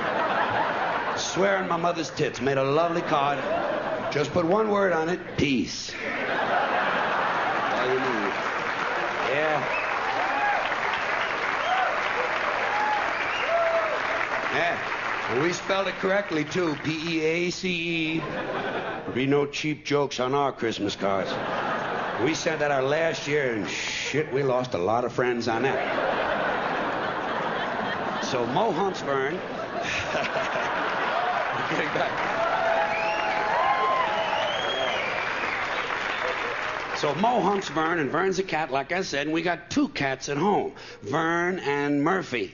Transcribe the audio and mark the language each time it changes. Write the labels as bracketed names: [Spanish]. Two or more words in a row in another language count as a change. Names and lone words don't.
[English] Swear on my mother's tits. Made a lovely card. Just put one word on it. Peace. All you need. Yeah. Yeah. And we spelled it correctly, too. P-E-A-C-E. There'll be no cheap jokes on our Christmas cards. We sent that out last year, and shit, we lost a lot of friends on that. So Mo humps Vern. Getting back. So Mo humps Vern, and Vern's a cat, like I said, and we got two cats at home, Vern and Murphy.